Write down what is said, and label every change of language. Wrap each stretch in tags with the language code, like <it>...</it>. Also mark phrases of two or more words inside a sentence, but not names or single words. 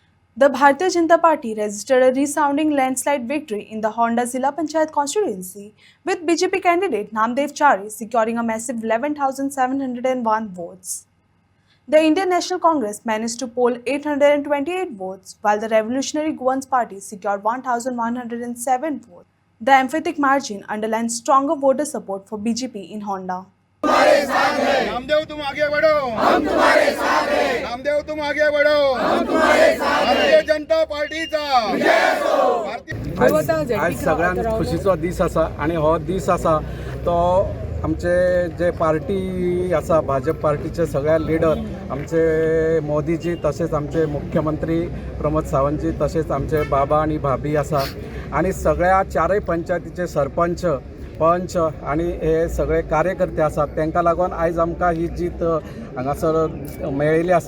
<en>The Bharatiya Janata Party registered a resounding landslide victory in the Honda Zilla Panchayat constituency, with BJP candidate Namdev Chari securing a massive 11,701 votes. The Indian National Congress managed to poll 828 votes, while the Revolutionary Guwans Party secured 1,107 votes. The emphatic margin underlines stronger voter support for BJP in Honda.</en> <hi>नामदेव तुम आगे बढ़ो, हम तुम्हारे साथ हैं। नामदेव तुम आगे बढ़ो, हम तुम्हारे साथ हैं।</hi> <kok>भारतीय जनता पार्टीचा आज सगळ्यांत खुशीचो दीस आसा आणि हो दीस आसा तो आमचे जे पार्टी आसा भाजप पार्टीचे सगळे लिडर आमचे मोदीजी तसेच आमचे मुख्यमंत्री प्रमोद सावंतजी तसेच आमचे बाबा आणि भाभी आसा आणि सगळ्या चारय पंचायतीचे सरपंच पंच आणि हे सगळे कार्यकर्ते आसात तांकां लागून आयज आमकां ही जीत हांगासर मेळिल्ली आसा।</kok>